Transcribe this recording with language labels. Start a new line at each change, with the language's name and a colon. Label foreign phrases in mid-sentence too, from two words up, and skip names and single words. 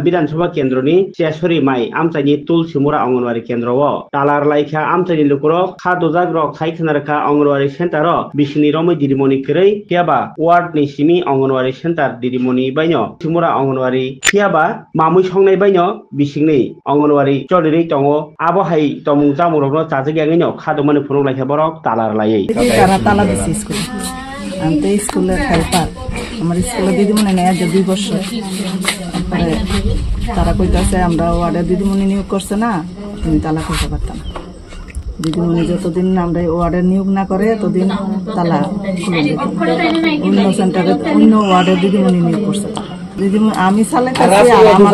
Kok Borok: bidansabha kendroni chesori mai amchani tulsimura ongonwari kendro o talar laikha amchani lukurok khadojak rok khaikhnarakha ongonwari center ro bisini romoi didimoni krei kiaba ward ni simi ongonwari center didimoni baino simura ongonwari kiaba mamui songnai baino bisingni ongonwari cholirei tongo abo hai tomung jamurokno chajagyangino khadomani phurok laikha borok talar laiei tala disi school ante school helper
Bangla: আমার স্কুলে দিদিমণি নেয় 2 বছর তারপরে তারা কইতাছে আমরা ওয়ার্ডে দিদিমণি নিয়োগ করছে না তুমি তালা খুলতে পারতাম না দিদিমণি যতদিন আমরা ওয়ার্ডে নিয়োগ না করে ততদিন তালা খুলে দিত অন্য সেন্টারে অন্য ওয়ার্ডে দিদিমণি নিয়োগ করছে দিদিমণি আমি চালাইতেছি আর আমার